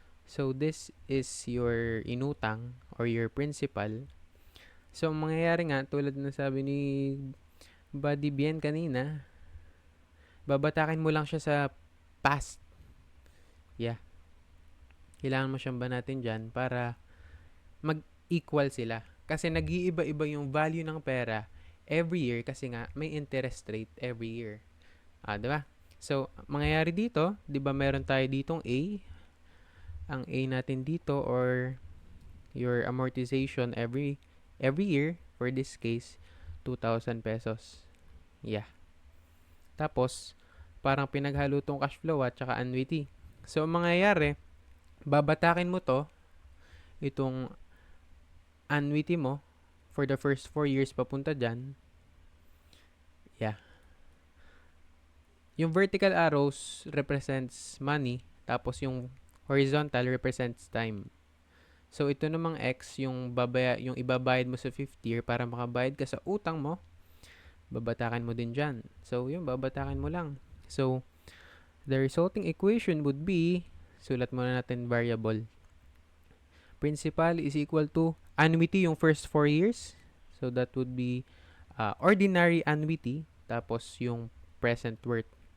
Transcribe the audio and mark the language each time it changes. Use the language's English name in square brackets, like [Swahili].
[English] So, this is your inutang or your principal. [Filipino] So, ang mangyayari nga, tulad na sabi ni Buddy Bien kanina, babatakin mo lang siya sa past. Yeah. Kailangan mo siyang banatin dyan para mag-equal sila. Kasi nag-iiba-iba yung value ng pera every year kasi nga may interest rate every year. Diba? So, mangyayari dito, di ba meron tayo ditong A? Ang A natin dito [English] or your amortization every year, for this case, [Filipino] 2,000 pesos. Yeah. Tapos, parang pinaghalo tong cash flow at saka annuity. So, mangyayari, babatakin mo itong annuity mo [English] for the first 4 years [Filipino] papunta dyan. Yeah. [English] Yung vertical arrows represents money, [Filipino] tapos yung [English] horizontal represents time. [Filipino] So, ito namang X, yung ibabayad mo sa 5th year para makabayad ka sa utang mo, babatakan mo din dyan. So, yun, babatakan mo lang. [English] So, the resulting equation would be, [Filipino] sulat muna natin [English] variable. Principal is equal to annuity yung first 4 years. So, that would be ordinary annuity. [Filipino] Tapos, yung [English] present worth.